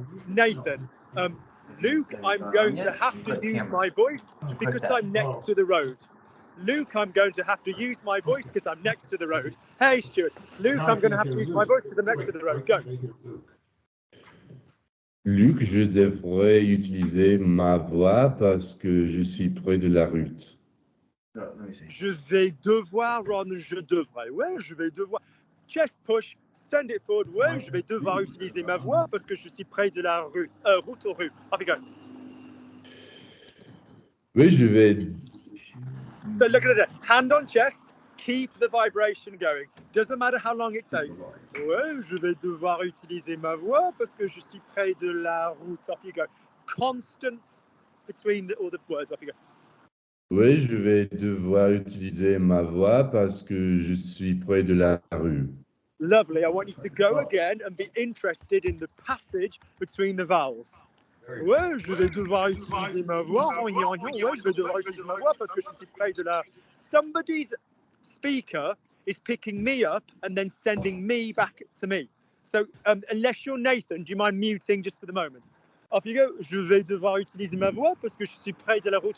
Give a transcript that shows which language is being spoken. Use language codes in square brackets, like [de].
[en] Nathan, Luke, I'm going to have to use my voice because I'm next to the road. Luke, I'm going to have to use my voice because I'm next to the road. Hey, Stuart. Luke, I'm going to have to use my voice because I'm next to the road. Go. [fr] Luc, je devrais utiliser ma voix parce que je suis près de la route. Je vais devoir, Ron, je devrais. Ouais, je vais devoir. [en] Chest push, send it forward. [fr] Ouais, je vais devoir utiliser ma voix parce que je suis près de la rue. Route aux rues. [en] Off you go. [fr] Oui, je vais. [en] So look at it. Hand on chest. Keep the vibration going. Doesn't matter how long it takes. [fr] Ouais, je vais devoir utiliser ma voix parce que je suis près de la route. [en] Off you go. Constant between all the words. Off you go. [fr] Oui, je vais devoir utiliser ma voix parce que je suis près de la rue. [en] Lovely. I want you to go again and be interested in the passage between the vowels. [fr] Ouais, je vais devoir utiliser ma voix. Ouais, je vais devoir utiliser ma voix parce que je suis près de la... [en] Somebody's speaker is picking me up and then sending me back to me. So unless you're Nathan, do you mind muting just for the moment? Off you go. [fr] Je vais devoir utiliser ma voix parce que je suis près de la route.